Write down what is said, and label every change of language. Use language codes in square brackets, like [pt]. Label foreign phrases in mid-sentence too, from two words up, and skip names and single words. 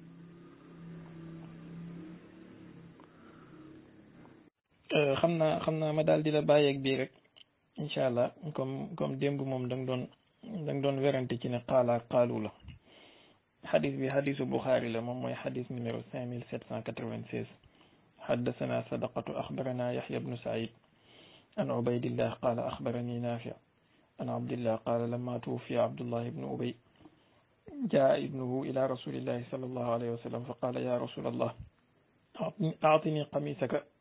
[wo] xam naa ma daal di la bàyyeeg bii rek [ar] إن شاء الله [wo] comme démb moom da nga doon werante ci ne xaala xaalu la xadis bi xadisu Buxaari la moom mooy xadis numéro 5796 [ar] حدثنا صدقة أخبرنا يحيى بن سعيد عن عبيد الله قال أخبرني نافع عن عبد الله قال لما توفي عبد الله بن أبي جاء ابنه إلى رسول الله صلى الله عليه وسلم فقال يا رسول الله أعطني قميصك